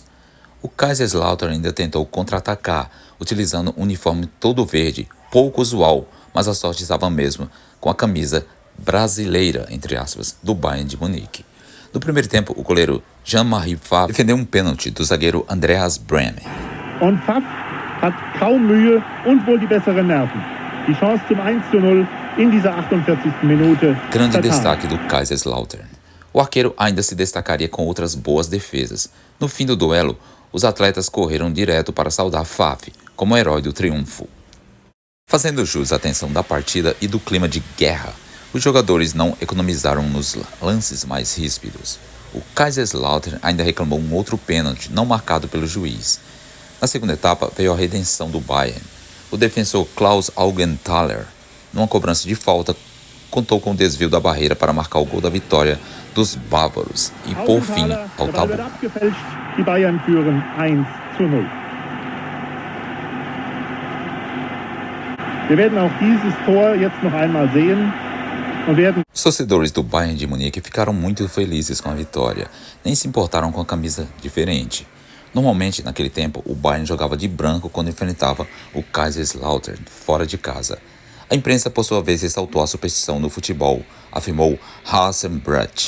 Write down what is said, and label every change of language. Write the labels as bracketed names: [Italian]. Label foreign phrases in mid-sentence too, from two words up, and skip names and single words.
[Portuguese] O Kaiserslautern ainda tentou contra-atacar, utilizando um uniforme todo verde, pouco usual, mas a sorte estava mesmo com a camisa brasileira, entre aspas, do Bayern de Munique. No primeiro tempo, o goleiro Jean-Marie Pfaff defendeu um pênalti do zagueiro Andreas Brehme. [German] Und Pfaff hat kaum Mühe und wohl die besseren Nerven. Die Chance zum 1:0 in dieser 48. Minute. [Portuguese] Grande destaque do Kaiserslautern. O arqueiro ainda se destacaria com outras boas defesas. No fim do duelo, os atletas correram direto para saudar Pfaff como herói do triunfo. Fazendo jus à tensão da partida e do clima de guerra, os jogadores não economizaram nos lances mais ríspidos. O Kaiserslautern ainda reclamou um outro pênalti não marcado pelo juiz. Na segunda etapa veio a redenção do Bayern. O defensor Klaus Augenthaler, numa cobrança de falta, contou com o desvio da barreira para marcar o gol da vitória dos bávaros e pôr fim ao tabu. [German] Die Bayern führen 1:0. Wir werden auch dieses Tor jetzt noch einmal sehen. [Portuguese] Os torcedores do Bayern de Munique ficaram muito felizes com a vitória, nem se importaram com a camisa diferente. Normalmente, naquele tempo, o Bayern jogava de branco quando enfrentava o Kaiserslautern fora de casa. A imprensa, por sua vez, ressaltou a superstição no futebol, afirmou Hasenbrecht.